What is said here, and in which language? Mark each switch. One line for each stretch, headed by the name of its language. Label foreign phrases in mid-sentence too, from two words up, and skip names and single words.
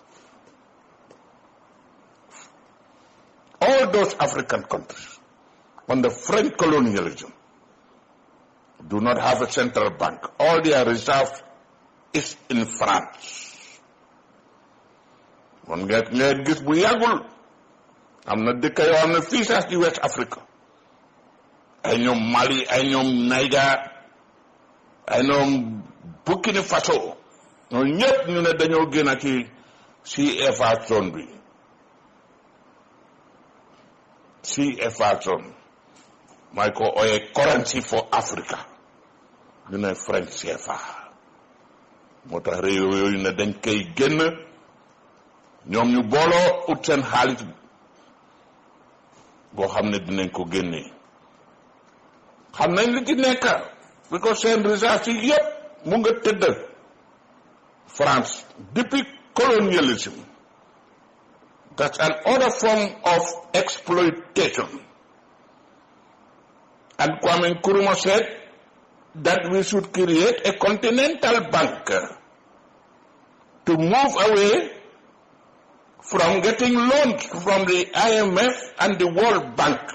English: All those African countries under French colonialism do not have a central bank. All their reserve is in France. One get
Wolof: gis bu yagul amna dëkk yoo xam ne fii sax ci West Africa ay ñoom Mali ay ñoom Niger ay ñoom Burkina Faso ñoom ñëpp ñu ne dañoo génn ci CFA zone bi CFA zone may ko ooyee
English: currency for Africa
Wolof: ñu ne French CFA moo tax réew yooyu ne dañ koy génn ñoom ñu booloo ut seen xaalis boo xam ne dinañ ko génnee xam nañ li ci nekk because seen recherche yi yëpp mu nga tëdd France depuis colonialism.
English: That's another form of exploitation. And Kwame Nkrumah said that we should create a continental bank to move away from getting loans from the IMF and the World Bank.